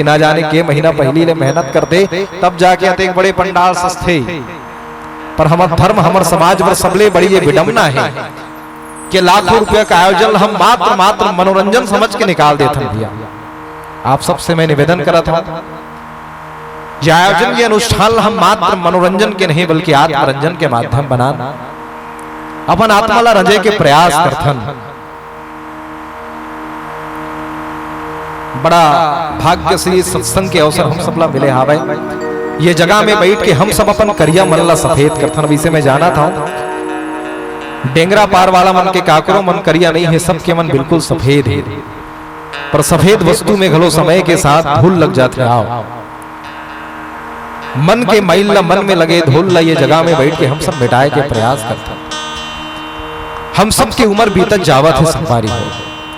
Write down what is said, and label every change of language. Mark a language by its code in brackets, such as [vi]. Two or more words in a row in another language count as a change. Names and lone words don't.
[hne] ना जाने के महीना पहली ले मेहनत करते तब जाके अतेक बड़े पंडाल सस्ते, पर हमार धर्म हमार समाज पर सबले बड़ी ये विडम्बना है कि लाखों रुपया का आयोजन हम मात्र मनोरंजन समझ के निकाल देते हैं भैया। आप सबसे मैं निवेदन करा था, यह आयोजन ये अनुष्ठान हम मात्र मनोरंजन के नहीं बल्कि आत्मरंजन के माध्यम बनाना, अपन आत्मा ला रंजे के प्रयास करथन। बड़ा भाग्य से सत्संग के अवसर हम सबला मिले हावे। ये जगह में बैठ के हम सब अपन करिया मन ला सफेद करथन। अब इसे मैं जाना था, डेंगरा पार वाला मन के काकरो मन करिया नहीं है, सबके मन बिल्कुल सफेद है, पर सफेद वस्तु में घलो समय के साथ धूल लग जाते आओ। मन के मैल न मन में लगे धूल ल ये जगह में बैठ के हम सब मिटाए के प्रयास करते हैं। हम सब की उम्र बीतत जावत है संवारी हो।